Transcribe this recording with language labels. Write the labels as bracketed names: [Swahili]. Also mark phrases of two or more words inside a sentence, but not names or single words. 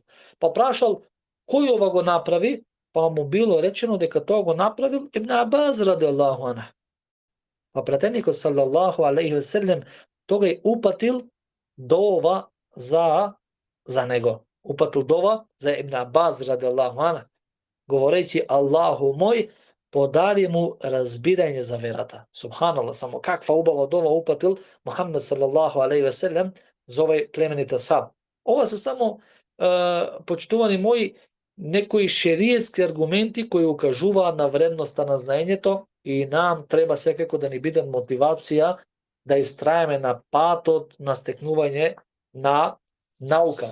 [Macedonian] Па прашал кој ова го направи, па му било речено дека тоа го направил Ибн Аббас [Arabic] رضي الله عنه. [Macedonian] Па пратеникот [Arabic] صلى الله عليه وسلم [Macedonian] тогај упатил дова за него. Упатил дова за Ибн Аббас [Arabic] رضي الله عنه, [Macedonian] говорејќи: Аллаху мој, подари му разбирање за верата. Субханаллах, само каква убава дова упатил Мухамед [Arabic] صلى الله عليه وسلم [Macedonian] за овој племенит асхаб. Ова се само почитувани мои, некои шеријетски аргументи кои укажуваат на вредноста на знаењето и нам треба секако да ни биде мотивација да истраеме на патот на стекнување на наука.